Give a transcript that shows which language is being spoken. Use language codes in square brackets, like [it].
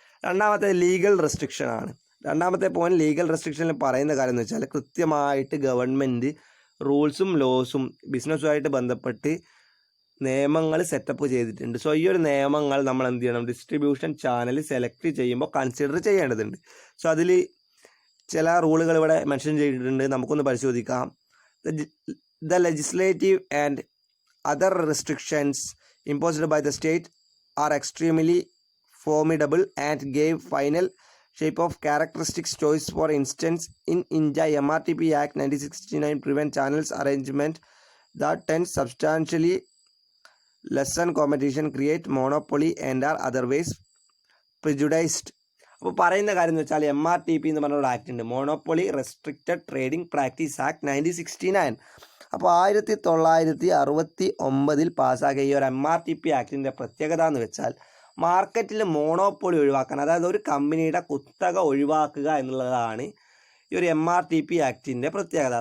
[ml] രണ്ടാമത്തെ legal restriction ആണ്. രണ്ടാമത്തെ പോയിന്റ് ലീഗൽ റെസ്ട്രിക്ഷനിൽ പറയുന്ന കാര്യം എന്ന് വെച്ചാൽ കൃത്യമായിട്ട് ഗവൺമെൻറ് റൂൾസും ലോസും ബിസിനസ്സുമായിട്ട് ബന്ധപ്പെട്ട് നിയമങ്ങൾ സെറ്റപ്പ് ചെയ്തിട്ടുണ്ട്. സോ ഈ ഒരു നിയമങ്ങൾ നമ്മൾ എന്ത് ചെയ്യണം, ഡിസ്ട്രിബ്യൂഷൻ ചാനൽ സെലക്ട് ചെയ്യുമ്പോൾ കൺസിഡർ ചെയ്യേണ്ടതുണ്ട്. സോ അതിൽ ചില റൂളുകൾ ഇവിടെ മെൻഷൻ ചെയ്തിട്ടുണ്ട്, നമുക്കൊന്ന് പരിശോധിക്കാം. [en] The legislative and other restrictions imposed by the state are extremely formidable and gave final shape of characteristics choice. For instance, in India, MRTP Act 1969 prevent channels arrangement that tend substantially lessen competition, create monopoly and are otherwise prejudiced. [ml] അപ്പോൾ പറയുന്ന കാര്യം എന്ന് വെച്ചാൽ MRTP എന്ന് പറഞ്ഞ ഒരു act ഉണ്ട്, monopoly restricted trading practice act 1969. അപ്പോൾ 1969 പാസ്സാക്കിയ ഈ ഒരു MRTP ആക്ടിൻ്റെ പ്രത്യേകത എന്ന് വെച്ചാൽ മാർക്കറ്റിൽ മോണോപ്പൊളി ഒഴിവാക്കാൻ, അതായത് ഒരു കമ്പനിയുടെ കുത്തക ഒഴിവാക്കുക എന്നുള്ളതാണ് ഈ ഒരു MRTP ആക്ടിൻ്റെ പ്രത്യേകത.